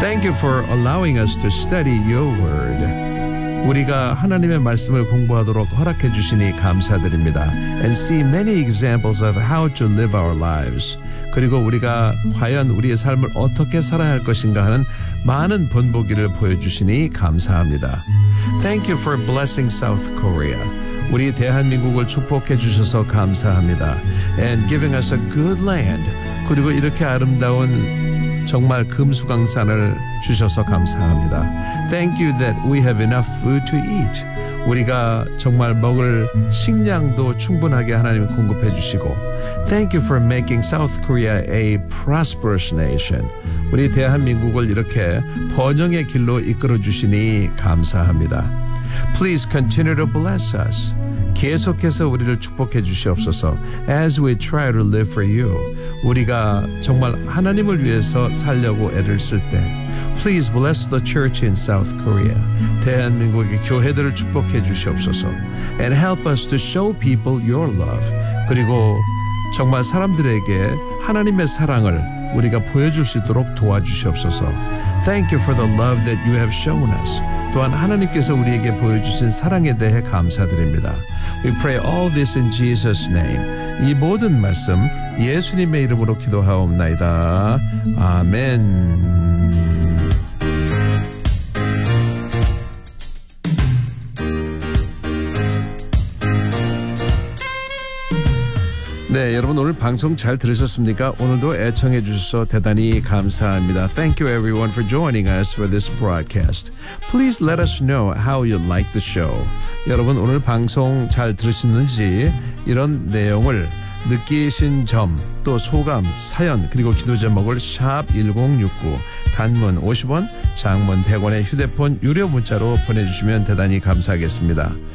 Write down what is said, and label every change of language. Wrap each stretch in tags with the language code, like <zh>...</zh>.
<en>Thank you for allowing us to study your word.</en> <ko>우리가 하나님의 말씀을 공부하도록 허락해 주시니 감사드립니다.</ko> <en>And see many examples of how to live our lives.</en> <ko>그리고 우리가 과연 우리의 삶을 어떻게 살아야 할 것인가 하는 많은 본보기를 보여주시니 감사합니다.</ko> <en>Thank you for blessing South Korea.</en> <ko>우리 대한민국을 축복해 주셔서 감사합니다.</ko> <en>And giving us a good land.</en> <ko>그리고 이렇게 아름다운 정말 금수강산을 주셔서 감사합니다.</ko> <en>Thank you that we have enough food to eat.</en> <ko>우리가 정말 먹을 식량도 충분하게 하나님 공급해 주시고</ko> <en>Thank you for making South Korea a prosperous nation.</en> <ko>우리 대한민국을 이렇게 번영의 길로 이끌어 주시니 감사합니다.</ko> <en>Please continue to bless us.</en> <ko>계속해서 우리를 축복해 주시옵소서.</ko> <en>As we try to live for you,</en> <ko>우리가 정말 하나님을 위해서 살려고 애를 쓸 때,</ko> <en>Please bless the church in South Korea.</en> <ko>대한민국의 교회들을 축복해 주시옵소서.</ko> <en>And help us to show people your love.</en> <ko>그리고 정말 사람들에게 하나님의 사랑을 우리가 보여줄 수 있도록 도와주시옵소서.</ko> <en>Thank you for the love that you have shown us.</en> <ko>또한 하나님께서 우리에게 보여주신 사랑에 대해 감사드립니다.</ko> <en>We pray all this in Jesus' name.</en> <ko>이 모든 말씀 예수님의 이름으로 기도하옵나이다. 아멘. 네, 여러분 오늘 방송 잘 들으셨습니까? 오늘도 애청해 주셔서 대단히 감사합니다.</ko> <en>Thank you everyone for joining us for this broadcast. Please let us know how you like the show.</en> <ko>여러분 오늘 방송 잘 들으셨는지 이런 내용을 느끼신 점, 또 소감, 사연, 그리고 기도 제목을 샵1069 단문 50원, 장문 100원의 휴대폰 유료 문자로 보내주시면 대단히 감사하겠습니다.</ko>